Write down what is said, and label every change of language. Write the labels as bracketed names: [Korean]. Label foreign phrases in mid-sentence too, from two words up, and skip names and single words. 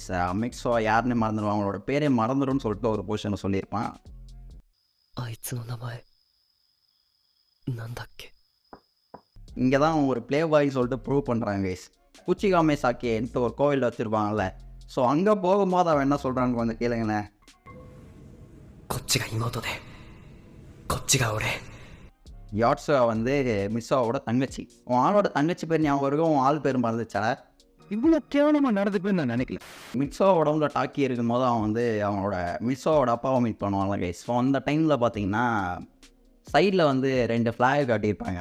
[Tamil] மிக்ஸோ யாருன்னு மறந்துடுவாங்க, அவங்களோட பேரே மறந்துடும்னு சொல்லிட்டு ஒரு பொசிஷனை சொல்லியிருப்பான். இங்கே தான் ஒரு [English] play boy [Tamil] சொல்லிட்டு ப்ரூவ் பண்ணுறாங்க கைஸ். குச்சிகாமே சாக்கின்ட்டு ஒரு கோவில் வச்சுருப்பாங்கல்ல. ஸோ அங்கே போகும்போது அவன் என்ன சொல்கிறான்னு கொஞ்சம் கேளுங்களேன். [Japanese] こっちが妹でこっちが俺。 [Tamil] யாட்ஸுவா வந்து மிட்சுவாவோட தங்கச்சி. உன் ஆளோட தங்கச்சி பேர் ஞாபகம் இருக்கும், உன் ஆள் பேர் மறந்துச்சா? இவ்வளோ கேவலமாக நடந்துப்பேன்னு நான் நினைக்கல. மிட்சுவா உடம்புல டாக்கி இருக்கும்போது அவன் வந்து அவனோட மிட்சுவாவோட அப்பாவை மீட் பண்ணுவாங்க கைஸ். ஸோ அந்த டைமில் பார்த்தீங்கன்னா சைடில் வந்து 2 ஃப்ளாக் காட்டியிருப்பாங்க.